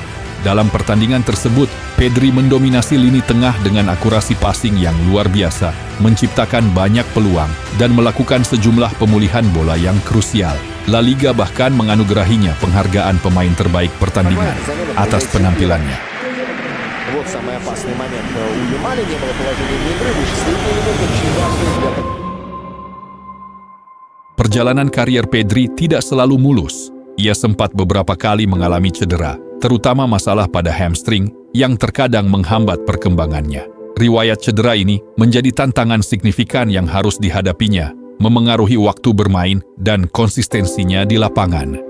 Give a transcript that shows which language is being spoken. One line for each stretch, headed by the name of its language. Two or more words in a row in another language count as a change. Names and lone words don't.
Indonesian: Dalam pertandingan tersebut, Pedri mendominasi lini tengah dengan akurasi passing yang luar biasa, menciptakan banyak peluang, dan melakukan sejumlah pemulihan bola yang krusial. La Liga bahkan menganugerahinya penghargaan pemain terbaik pertandingan atas penampilannya.
Russian: Вот самый опасный момент. У Ямаля не было положения игры, вычислительный момент очень важный для...
Indonesian: Perjalanan karier Pedri tidak selalu mulus. Ia sempat beberapa kali mengalami cedera, terutama masalah pada hamstring yang terkadang menghambat perkembangannya. Riwayat cedera ini menjadi tantangan signifikan yang harus dihadapinya, memengaruhi waktu bermain dan konsistensinya di lapangan.